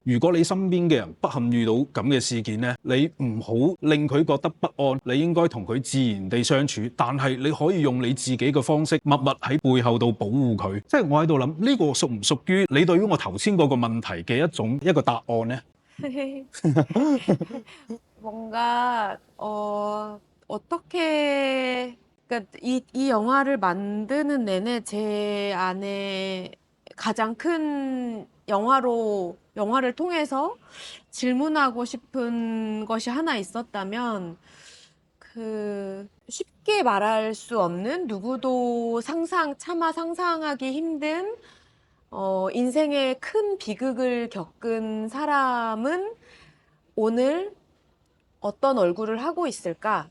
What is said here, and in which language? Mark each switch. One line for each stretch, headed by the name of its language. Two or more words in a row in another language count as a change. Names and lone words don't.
Cantonese: 如果你身邊嘅人不幸遇到咁嘅事件咧，你唔好令佢覺得不安，你應該同佢自然地相處，但係你可以用你自己嘅方式默默喺背後度保護佢。即係我喺度諗呢個屬唔屬於你對於我頭先嗰個問題嘅一個答案呢？
Korean: 뭔가 어떻게 그러니까 이 영화를 만드는 내내 제 안에 가장 큰 영화를 통해서 질문하고 싶은 것이 하나 있었다면 그 쉽게 말할 수 없는 누구도 차마 상상하기 힘든 인생의 큰 비극을 겪은 사람은 오늘 어떤 얼굴을 하고 있을까?